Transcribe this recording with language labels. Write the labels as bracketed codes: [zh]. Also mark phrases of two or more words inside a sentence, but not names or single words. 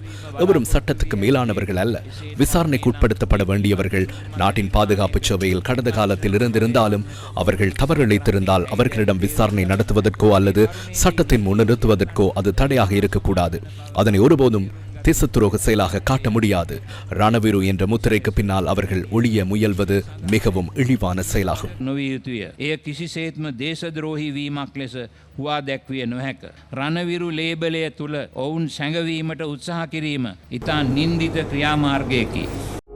[ta] எவரும் சட்டத்துக்கு மேலானவர்கள் அல்ல. விசாரணைக்கு உட்படுத்தப்பட வேண்டியவர்கள் நாட்டின் பாதுகாப்பு சேவையில் கடந்த காலத்தில் இருந்திருந்தாலும் அவர்கள் தவறிழைத்திருந்தால் அவர்களிடம் விசாரணை நடத்துவதற்கோ அல்லது சட்டத்தின் முன் நிறுத்துவதற்கோ அது தடையாக இருக்கக்கூடாது. அதனை ஒருபோதும் தேசத்துரோக செயலாக காட்ட முடியாது. ரணவீரு என்ற முத்திரைக்கு பின்னால் அவர்கள் ஒளிய முயல்வது மிகவும் இழிவான செயலாகும். [si] එය කිසිසේත්ම දේශද්‍රෝහී වීමක් ලෙස හුවා දැක්විය නොහැක. රණවිරු ලේබලය තුළ ඔවුන් සැඟවීමට උත්සාහ කිරීම ඉතා නින්දිත ක්‍රියාමාර්ගයකි.